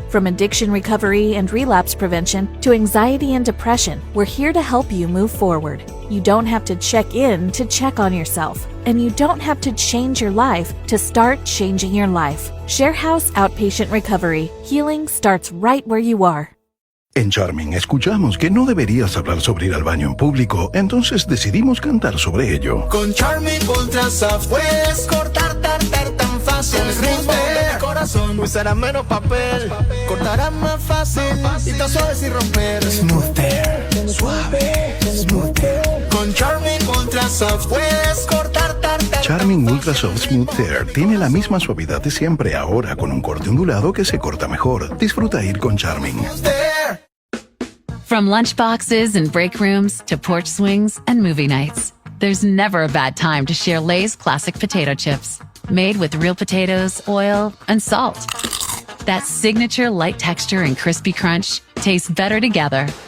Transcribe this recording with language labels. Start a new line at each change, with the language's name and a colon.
English: From addiction recovery and relapse prevention to anxiety and depression, we're here to help you move forward. You don't have to check in to check on yourself, and you don't have to change your life to start changing your life. Share House Outpatient Recovery. Healing starts right where you are.
Spanish: En Charming escuchamos que no deberías hablar sobre ir al baño en público, entonces decidimos cantar sobre ello. Con Charming Ultra Soft puedes cortar tan fácil. El ritmo de mi corazón usará menos papel, cortará más fácil y tan suave sin romper.
English: Smoother, suave, smoother.
Spanish: Con Charming Ultra Soft puedes cortar tan. Charming Ultra Soft Smooth Tear tiene la misma suavidad de siempre, ahora con un corte ondulado que se corta mejor. Disfruta ir con Charming.
English: From lunchboxes and break rooms to porch swings and movie nights, there's never a bad time to share Lay's classic potato chips. Made with real potatoes, oil, and salt. That signature light texture and crispy crunch tastes better together.